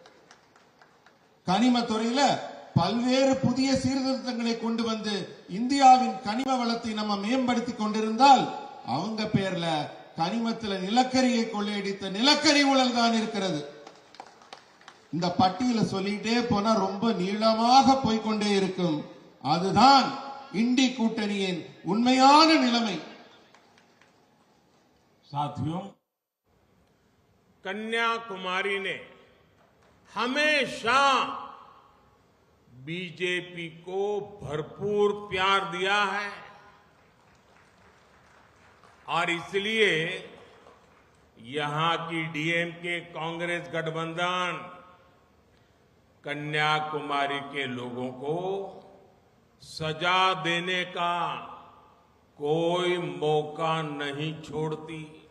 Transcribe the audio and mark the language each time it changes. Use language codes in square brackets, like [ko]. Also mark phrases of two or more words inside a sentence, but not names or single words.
[ta] கனிம துறையில பல்வேறு புதிய சீர்திருத்தங்களை கொண்டு வந்து இந்தியாவின் கனிம வளத்தை நம்ம மேம்படுத்திக் கொண்டிருந்தால் அவங்க பேர்ல கனிமத்தில் நிலக்கரியை கொள்ளையடித்த நிலக்கரி ஊழல் தான் இருக்கிறது. இந்த பட்டியலை சொல்லிட்டே போனா ரொம்ப நீளமாக போய்கொண்டே இருக்கும். அதுதான் इंडी கூட்டணியின் உண்மையான நிலைமை. [hi] साथियों, कन्याकुमारी ने हमेशा बीजेपी को भरपूर प्यार दिया है और इसलिए यहां की डीएमके कांग्रेस गठबंधन कन्याकुमारी के लोगों को सजा देने का कोई मौका नहीं छोड़ती।